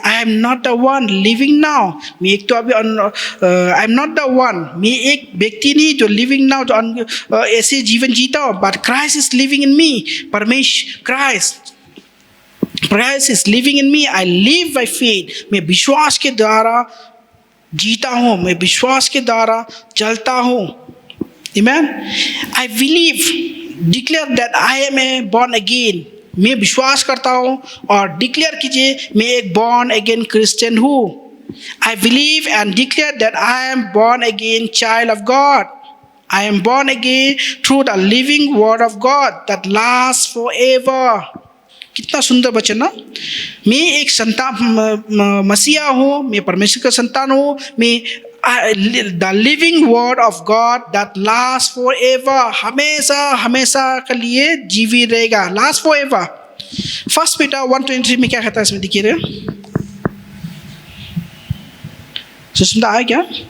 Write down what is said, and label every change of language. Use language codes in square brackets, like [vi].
[en] I am not the one living now, [hi] मैं एक तो अभी [en] I am not the one, [hi] मैं एक व्यक्ति नहीं जो [en] living now [hi] जो ऐसे जीवन जीता हूँ, [en] But Christ is living in me. Christ is living in me, I live by faith, [hi] मैं विश्वास के द्वारा जीता हूँ, मैं विश्वास के द्वारा चलता हूँ। [en] Amen. I believe, declare that I am a born again. [hi] मैं विश्वास करता हूँ और डिक्लेयर कीजिए मैं एक [en] born again Christian [hi] हूँ। [en] I believe and declare that I am born again child of God. I am born again through the living word of God that lasts forever. [hi] कितना सुंदर वचन ना। मैं एक संतान मसीहा हूँ, मैं परमेश्वर का संतान हूँ, मैं [en] the living word of God that lasts forever, [hi] हमेशा हमेशा के लिए जीवित रहेगा, [en] last forever। [hi] 1 Peter 1:23 में क्या कहता है, इसमें देखिए सुनता है क्या?